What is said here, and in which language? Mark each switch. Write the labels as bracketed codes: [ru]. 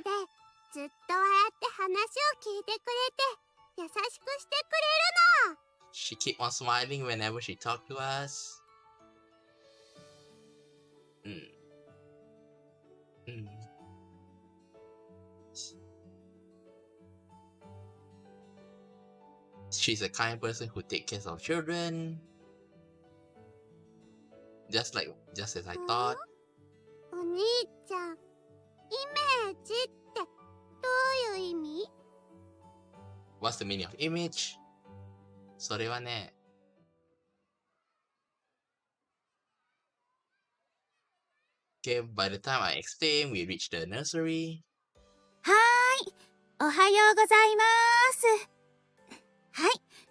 [ja] で、ずっとああやって話を聞いてくれて、優しくしてくれるの。 [en] She keep on smiling whenever she talk to us. She's a kind person who takes care of children. Just as I thought. [ja] お兄ちゃん、イメージってどういう意味？ [en] What's the meaning of image? [ja] それはね。 [en] Okay, by the time I explain, we reached the nursery. [ja] はーい、おはようございます。はい、